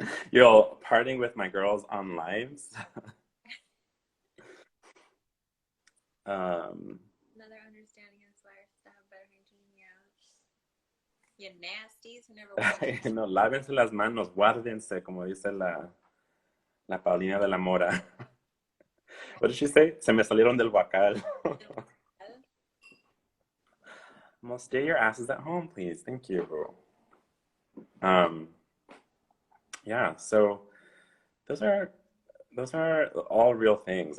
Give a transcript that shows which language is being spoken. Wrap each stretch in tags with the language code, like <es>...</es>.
<en>You're partying with my girls on lives. Um, Another understanding is life to have better hygiene. Yeah, you nasties who never wash your</en> <es>no, lávense las manos, guárdense, como dice la Paulina de la Mora.</es> <en>What did she say?</en> <es>Se me salieron del huacal.</es> <en>hands. Well, stay your asses at home, please. Thank you. Um, yeah, so those are those are all real things.</en>